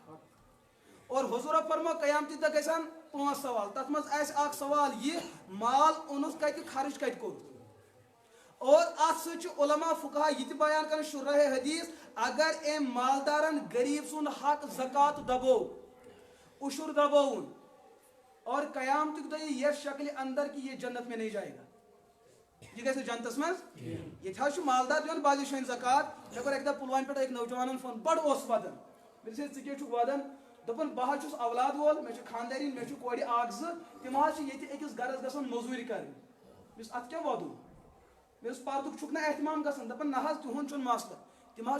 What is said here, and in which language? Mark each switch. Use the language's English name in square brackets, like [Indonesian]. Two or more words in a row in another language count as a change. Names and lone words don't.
[Kashmiri] اور حضوٗرو فرمو قیامتی دۄہ گژھن 5 سوال تتھ منٛز آسہِ اکھ سوال یہِ مال اوٚنُتھ کتہِ خرٕچ کتہِ کوٚر اور اتھ سۭتۍ چھُ علما فقہا یہِ تہِ بیان کران شُرحِ حدیث اگر أمۍ مالدارن غریب سُنٛد حق زکات دبوو عشر دبووُن اور قیامتک دۄہ یہِ یتھ شکلہِ اندر [Urdu] کہ یہ جنت میں نہیں جائے گا [Kashmiri] یہ گژھِ جنتس منٛز ییٚتہِ حظ چھُ مالدار دِوان بازِ شٲنۍ زکات مےٚ کوٚر اکہِ دۄہ پُلوامہِ پٮ۪ٹھ أکۍ نوجوانن فون بڑٕ اوس ودان مےٚ دوٚپُس ژٕ کیٛاہ چھُکھ ودان دوٚپُن بہٕ حظ چھُس اولاد وول مےٚ چھِ خانٛدارِنۍ مےٚ چھُ کورِ 1 2 تِم حظ چھِ ییٚتہِ أکِس گرس گژھان موٚزوٗرۍ کرٕنۍ مےٚ دوٚپُس اتھ کیٛاہ وۄدُو مےٚ دوٚپُس پردُک چھُکھ نہٕ احتمام گژھان دپان نہ حظ تِہُنٛد چھُنہٕ مسلہٕ تِم حظ